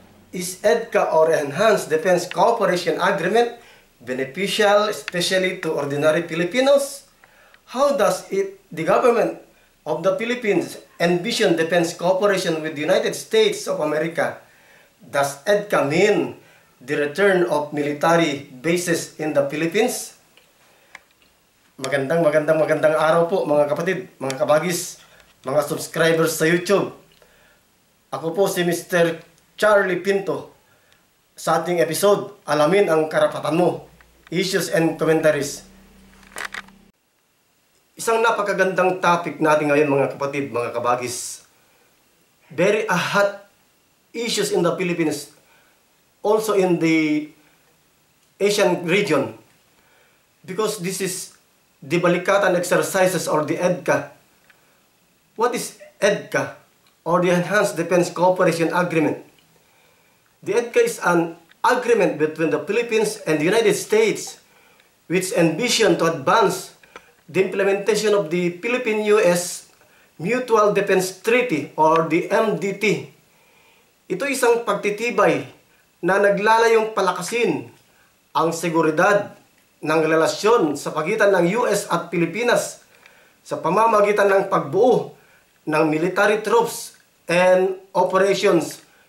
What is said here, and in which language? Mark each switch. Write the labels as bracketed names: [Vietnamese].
[English] Is EDCA or Enhanced Defense Cooperation Agreement beneficial, especially to ordinary Filipinos? How does the government of the Philippines envision defense cooperation with the United States of America? Does EDCA mean the return of military bases in the Philippines? [Filipino] Magandang araw po mga kapatid, mga kabagis, mga subscribers sa YouTube. Ako po si Mr. Charlie Pinto. Sa ating episode, alamin ang karapatan mo, [English] issues and commentaries. [Filipino] Isang napakagandang topic natin ngayon mga kapatid, mga kabagis. [English] Very hot issues in the Philippines, also in the Asian region. Because this is the BALIKATAN exercises or the EDCA. What is EDCA or the Enhanced Defense Cooperation Agreement? The EDCA is an agreement between the Philippines and the United States which envision to advance the implementation of the Philippine-US Mutual Defense Treaty or the MDT. [Filipino] Ito isang pagtitibay na naglalayong palakasin ang seguridad ng relasyon sa pagitan ng US at Pilipinas sa pamamagitan ng pagbuo ng [English] military troops and operations.